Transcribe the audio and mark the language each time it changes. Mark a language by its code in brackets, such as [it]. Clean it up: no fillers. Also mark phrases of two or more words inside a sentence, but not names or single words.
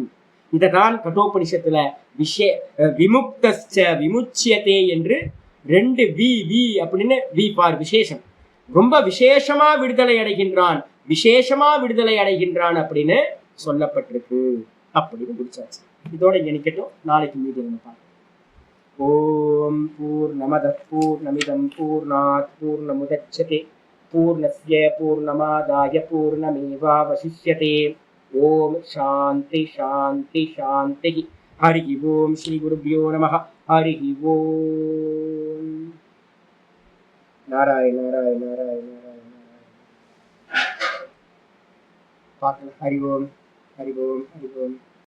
[ta] இததான் கட்டோபனிஷத்துல [sa] विमुक्तश्च विमुच्यते [ta] என்று 2 வி அப்படின்னு வி பார் விசேஷம். ரொம்ப விசேஷமா விடுதலை அடைகின்றான், விசேஷமா விடுதலை அடைகின்றான் அப்படின்னு சொல்லப்பட்டிருக்கு. அப்படின்னு முடிச்சாச்சு. இதோட இங்க நிக்கட்டும். நாளைக்கு மீது என்ன பார்க்கலாம். [sa] ओम् पूर्णमदः पूर्णमिदं पूर्णात् पूर्णमुदच्यते पूर्णस्य पूर्णमादाय पूर्णमेवावशिष्यते. ओम् शान्तिः शान्तिः शान्तिः. हरि ओम् श्री गुरुभ्यो नमः. हरि ओम्. [ta] நாராயண நாராயண நாராயண நாராயண. பார்க்கலாம். [sa] हरि ओम् हरि ओम् हरि ओम्.